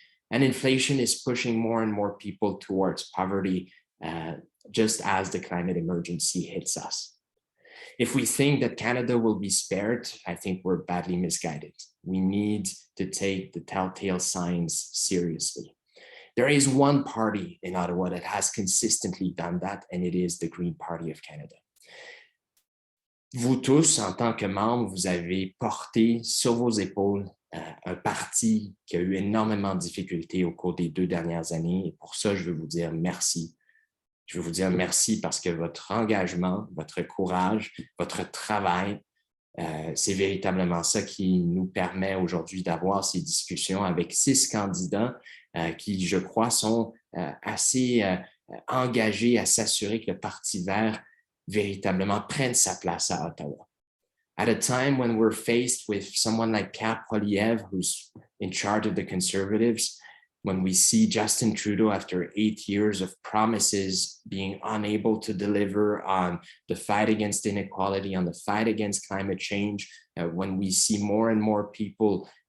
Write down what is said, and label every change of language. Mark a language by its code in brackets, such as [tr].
[en] And inflation is pushing more and more people towards poverty, just as the climate emergency hits us. If we think that Canada will be spared, I think we're badly misguided. We need to take the telltale signs seriously. There is one party in Ottawa that has consistently done that, and it is the Green Party of Canada. [fr] Vous tous, en tant que membres, vous avez porté sur vos épaules un parti qui a eu énormément de difficultés au cours des 2 dernières années. Et pour ça, je veux vous dire merci. Je veux vous dire merci parce que votre engagement, votre courage, votre travail, c'est véritablement ça qui nous permet aujourd'hui d'avoir ces discussions avec 6 candidats qui, je crois, sont assez engagés à s'assurer que le Parti vert véritablement prenne sa place à Ottawa. [en] At a time when we're faced with someone like Pierre Poilievre, who's in charge of the Conservatives, when we see Justin Trudeau, after 8 years of promises, being unable to deliver on the fight against inequality, on the fight against climate change, when we see more and more people